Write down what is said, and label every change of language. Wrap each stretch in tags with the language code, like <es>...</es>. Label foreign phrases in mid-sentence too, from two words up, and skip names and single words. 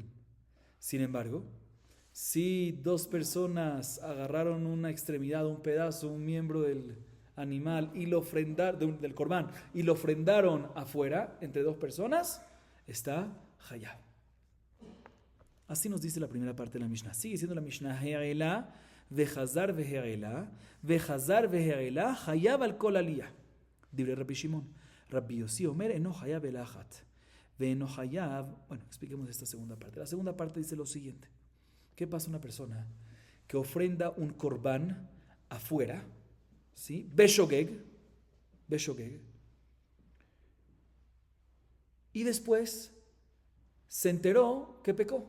<es>Sin embargo, si dos personas agarraron una extremidad, un pedazo, un miembro del animal y lo ofrendaron, del corbán, y lo ofrendaron afuera entre dos personas, está hayab. Así nos dice la primera parte de la Mishnah. Sigue siendo la Mishnah,</es> <he>העלה וחזר והעלה וחזר והעלה, חייב על כל עלייה. דברי רבי שמעון. רבי יוסי אומר אינו חייב אלא אחת. ואינו חייב.</he> <es>Bueno, expliquemos esta segunda parte. La segunda parte dice lo siguiente. ¿Qué pasa una persona que ofrenda un corbán afuera? ¿Sí? Beshogeg. Y después se enteró que pecó.</es>